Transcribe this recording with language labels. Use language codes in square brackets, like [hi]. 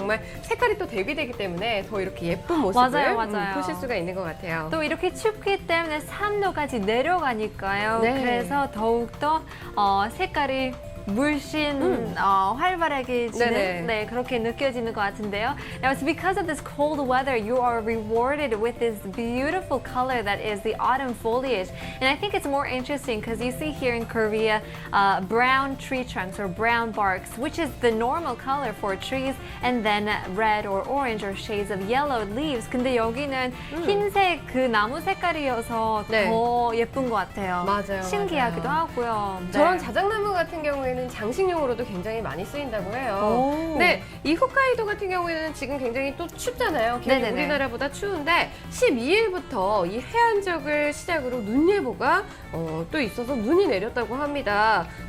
[ko] 정말 색깔이 또 대비되기 때문에 더 이렇게 예쁜 모습을 맞아요. 보실 수가 있는 것 같아요. 또 이렇게 춥기 때문에 3도까지 내려가니까요. 네. 그래서 더욱더 색깔이 물씬 활발해지는 네네. 네, 그렇게 느껴지는 것 같은데요. [en] Now it's because of this cold weather you are rewarded with this beautiful color that is the autumn foliage. And I think it's more interesting because you see here in Korea brown tree trunks or brown barks, which is the normal color for trees, and then red or orange or shades of yellow leaves. [ko] 근데 여기는 흰색 그 나무 색깔이어서 네. 더 예쁜 것 같아요. 맞아요, 신기하기도 맞아요. 하고요. 네. 저런 자작나무 같은 경우에는 장식용으로도 굉장히 많이 쓰인다고 해요. 오. 근데 이 홋카이도 같은 경우에는 지금 굉장히 또 춥잖아요. 괜히 네네네. 우리나라보다 추운데 12일부터 이 해안 지역을 시작으로 눈 예보가 또 있어서 눈이 내렸다고 합니다.